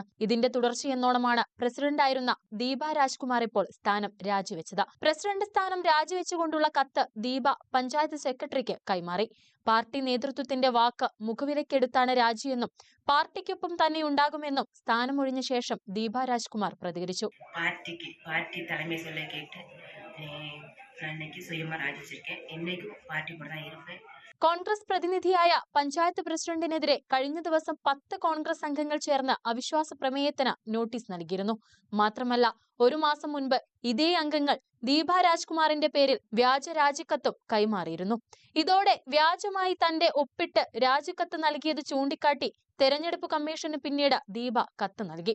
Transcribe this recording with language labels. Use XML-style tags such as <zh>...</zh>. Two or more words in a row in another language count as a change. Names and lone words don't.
<ml>ഇതിന്റെ തുടർച്ചയെന്നോണമാണ് പ്രസിഡന്റായിരുന്ന ദീപ രാജ്കുമാർ ഇപ്പോൾ സ്ഥാനം രാജിവെച്ചത്. പ്രസിഡന്റ് സ്ഥാനം രാജിവെച്ചുകൊണ്ടുള്ള കത്ത് ദീപ പഞ്ചായത്ത് സെക്രട്ടറിക്ക് കൈമാറി. പാർട്ടി നേതൃത്വത്തിന്റെ വാക്ക് മുഖവിലക്കെടുത്താണ് രാജിയെന്നും പാർട്ടിക്കൊപ്പം തന്നെ ഉണ്ടാകുമെന്നും സ്ഥാനമൊഴിഞ്ഞ ശേഷം ദീപ രാജ്കുമാർ പ്രതികരിച്ചു.</ml> <ta>പാർട്ടി தலைமை சொல்ல கேட்டு இன்னைக்கு சுயமா ராஜிச்சிருக்கேன். இன்னைக்கு പാർട്ടി கூட தான் இருப்பேன்.</ta> <ml>കോൺഗ്രസ് പ്രതിനിധിയായ പഞ്ചായത്ത് പ്രസിഡന്റിനെതിരെ കഴിഞ്ഞ ദിവസം 10 കോൺഗ്രസ് അംഗങ്ങൾ ചേർന്ന് അവിശ്വാസ പ്രമേയത്തിന് നോട്ടീസ് നൽകിയിരുന്നു. മാത്രമല്ല, ഒരു മാസം മുൻപ് ഇതേ അംഗങ്ങൾ ദീപ രാജ്കുമാറിന്റെ പേരിൽ വ്യാജ രാജിക്കത്തും കൈമാറിയിരുന്നു. ഇതോടെ വ്യാജമായി തന്റെ ഒപ്പിട്ട് രാജിക്കത്ത് നൽകിയത് ചൂണ്ടിക്കാട്ടി തെരഞ്ഞെടുപ്പ് കമ്മീഷന് പിന്നീട് ദീപ കത്ത് നൽകി.</ml>